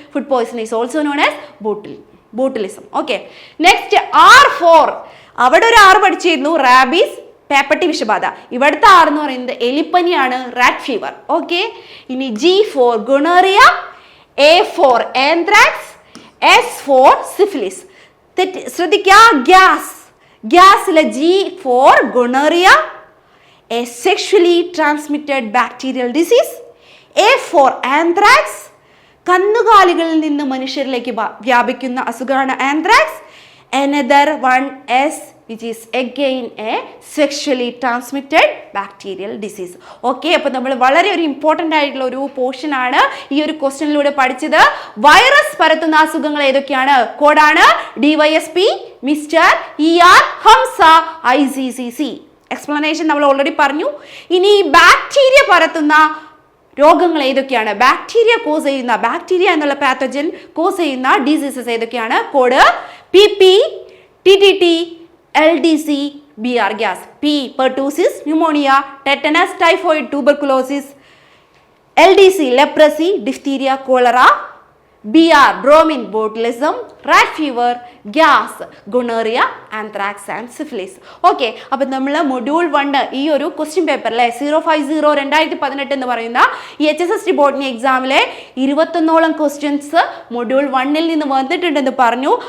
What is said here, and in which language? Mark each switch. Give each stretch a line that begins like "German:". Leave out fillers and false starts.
English: Food poison is also known as botulism. Okay, next R4.
Malayalam: അവിടെ ഒരു R പഠിച്ചിരുന്നു, rabies, പേപ്പട്ടി വിഷബാധ. ഇവിടുത്തെ R എന്ന് പറയുന്നത് എലിപ്പനിയാണ്, റാറ്റ് ഫീവർ. ഓക്കെ, ഇനി G4 gonorrhoea, A4 anthrax, S4 syphilis. ശ്രദ്ധിക്കുക, ഗ്യാസിലെ G4 gonorrhoea,
English: a sexually transmitted bacterial disease.
Malayalam: A4 anthrax, കന്നുകാലികളിൽ നിന്ന് മനുഷ്യരിലേക്ക് വ്യാപിക്കുന്ന അസുഖമാണ് anthrax.
English: Another one is which is again a sexually transmitted bacterial disease.
Malayalam: Okay, അപ്പോൾ നമ്മൾ വളരെ ഒരു ഇമ്പോർട്ടൻ്റ് ആയിട്ടുള്ള ഒരു പോർഷൻ ആണ് ഈ ഒരു ക്വസ്റ്റ്യനിലൂടെ പഠിച്ചത്. വൈറസ് പരത്തുന്ന അസുഖങ്ങൾ ഏതൊക്കെയാണ്? കോഡാണ് DYSP, mister, ER, Hamza, ICCC. Explanation നമ്മൾ ഓൾറെഡി പറഞ്ഞു. ഇനി ബാക്ടീരിയ പരത്തുന്ന രോഗങ്ങൾ ഏതൊക്കെയാണ്? ബാക്ടീരിയ എന്നുള്ള പാത്തജൻ കോസ് ചെയ്യുന്ന ഡിസീസസ് ഏതൊക്കെയാണ്? Code PP, TTT, LDC, BR gas. P pertussis, pneumonia, tetanus, typhoid, tuberculosis. LDC leprosy, diphtheria, cholera. BR bromine, botulism, rat fever, gas, gonorrhoea, anthrax and syphilis. Okay, അപ്പം നമ്മൾ module 1 ഈ ഒരു question paper അല്ലേ 050 2018 എന്ന് പറയുന്ന ഈ HSST botany എക്സാമിലെ 21ഓളം questions module 1 നിന്ന് വന്നിട്ടുണ്ടെന്ന് പറഞ്ഞു.